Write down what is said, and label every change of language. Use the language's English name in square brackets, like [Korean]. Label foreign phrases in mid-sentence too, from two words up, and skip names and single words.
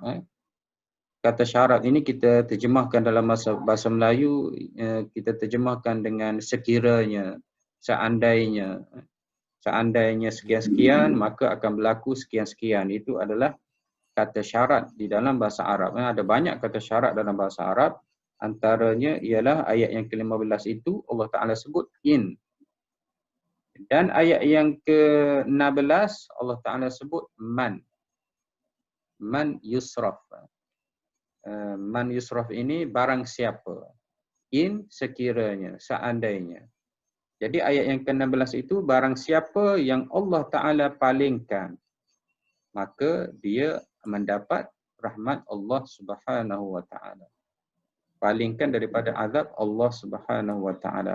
[Malay] Kata syarat ini kita terjemahkan dalam bahasa Melayu, kita terjemahkan dengan sekiranya, seandainya sekian-sekian, maka akan berlaku sekian-sekian. Itu adalah kata syarat di dalam bahasa Arab. Ada banyak kata syarat dalam bahasa Arab. Antaranya ialah ayat yang ke-15 itu [Arabic] الله تعالى [Malay] sebut in. Dan ayat yang ke-16 [Arabic] الله تعالى [Malay] sebut man. [Arabic] من يصرف. من يصرف [Malay] ini barang siapa. In sekiranya, seandainya. Jadi ayat yang ke-16 itu barang siapa yang [Arabic] الله تعالى [Malay] palingkan, maka dia mendapat rahmat [Arabic] الله سبحانه وتعالى. [Malay] Palingkan daripada azab [Arabic] الله سبحانه وتعالى.